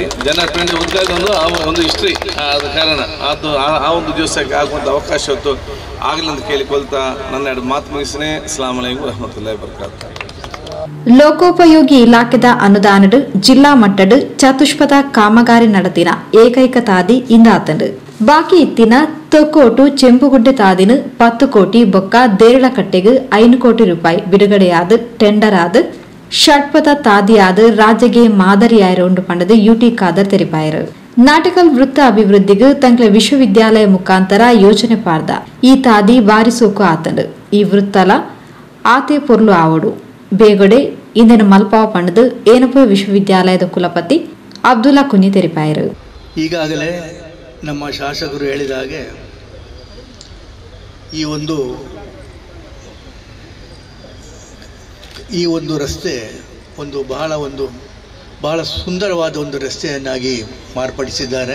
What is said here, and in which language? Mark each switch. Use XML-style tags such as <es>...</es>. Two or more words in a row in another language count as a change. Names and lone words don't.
<kn>ಜನವರಿ 20 ಉದ್ಘಾಟನೆ ಒಂದು ಹಿಸ್ಟ್ರಿ ಆದ ಕಾರಣ ಅದು ಆ ಒಂದು ದಿವಸಕ್ಕೆ ಆಗುವಂಥ ಅವಕಾಶ ಇವತ್ತು ಆಗಲಿ ಅಂತ ಕೇಳಿಕೊಳ್ತಾ ನನ್ನ ಎರಡು ಮಾತು ಮುಗಿಸಿನೇ.</kn> <ar>السلام عليكم ورحمة الله وبركاته.</ar> <tcy>ಲೋಕೋಪಯೋಗಿ ಇಲಾಖೆದ ಅನುದಾನಡ್ ಜಿಲ್ಲಾ ಮಟ್ಟಡ್ ಚತುಷ್ಪಥ ಕಾಮಗಾರಿ ನಡೆದಿನ ಏಕೈಕ ತಾದಿ ಇಂದಾತಂಡ್ ಬಾಕಿ ಇತ್ತಿನ ತೊಕ್ಕೋಟು ಚೆಂಬುಗುಡ್ಡೆ ತಾದಿನ 10 ಕೋಟಿ ಬೊಕ್ಕ ದೇರಳಕಟ್ಟೆಗೆ 5 ಕೋಟಿ ರೂಪಾಯಿ ಬಿಡುಗಡೆಯಾದ ಟೆಂಡರ್ ಆದ ಷಟ್ಪಥ ತಾದಿಯಾದ ರಾಜ್ಯಗೆ ಮಾದರಿಯಾಯಿರೋಂಡು ಪಂಡದು ಯುಟಿ ಖಾದರ್ ತೆರಿಪಾಯರು. ನಾಟಕಲ್ ವೃತ್ತ ಅಭಿವೃದ್ಧಿಗೆ ತಂಕ್ಲ ವಿಶ್ವವಿದ್ಯಾಲಯ ಮುಖಾಂತರ ಯೋಜನೆ ಪಾರ್ದ ಈ ತಾದಿ ಬಾರಿ ಸೋಕು ಆತಂಡ್ ಈ ವೃತ್ತಲ ಆತೆ ಪೊರ್ಲು ಆವಡು ಬೇಗಡೆ ಇಂದಿನ ಮಲ್ಪಾವ ಪಂಡದು ಏನಪುರ ವಿಶ್ವವಿದ್ಯಾಲಯದ ಕುಲಪತಿ ಅಬ್ದುಲ್ಲಾ ಕುನಿ ತೆರಿಪಾಯರು.</tcy> <kn>ಈಗಾಗಲೇ ನಮ್ಮ ಶಾಸಕರು ಹೇಳಿದ ಹಾಗೆ ಈ ಒಂದು ರಸ್ತೆ ಬಹಳ ಸುಂದರವಾದ ಒಂದು ರಸ್ತೆಯನ್ನಾಗಿ ಮಾರ್ಪಡಿಸಿದ್ದಾರೆ.</kn>